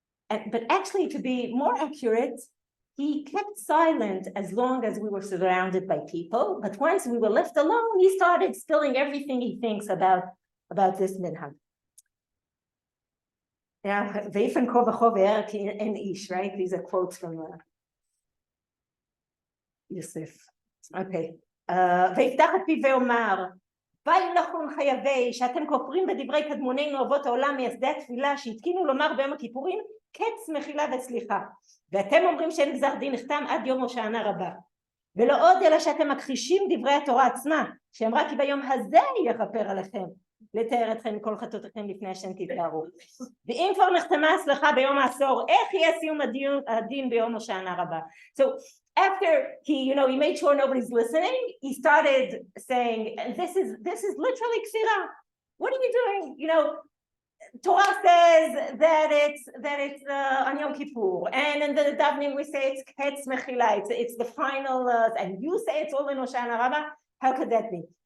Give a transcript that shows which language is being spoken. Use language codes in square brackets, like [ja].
[en] But actually, to be more accurate, he kept silent as long as we were surrounded by people, but once we were left alone, he started spilling everything he thinks about this minhag. Yeah, Veifen ko v'cho v'erek en ish, right? These are quotes from Yosef. Okay. [he] ויפתח את פיו ואומר, ואי לכם חייבי שאתם כופרים בדברי קדמוננו אבות העולם מייסדי התפילה שהתקינו לומר ביום הכיפורים קץ מחילה וסליחה, ואתם אומרים שאין גזר דין נחתם עד יום הושענא רבה, ולא עוד אלא שאתם מכחישים דברי התורה עצמה שאמרה כי ביום הזה יכפר עליכם לתאר אתכם מכל חטאותיכם לפני השם תתארו. ואם כבר נחתמה הסליחה ביום העשור, איך יהיה סיום הדין ביום הושענא רבה? [en] So after he made sure nobody's listening, he started saying, this is literally kfirah. what are you doing? You know, Torah says that it's on Yom Kippur, and in the davening we say it's Hetz Mechila, it's the final, and you say it's all in Hoshana Rabbah. How could that be?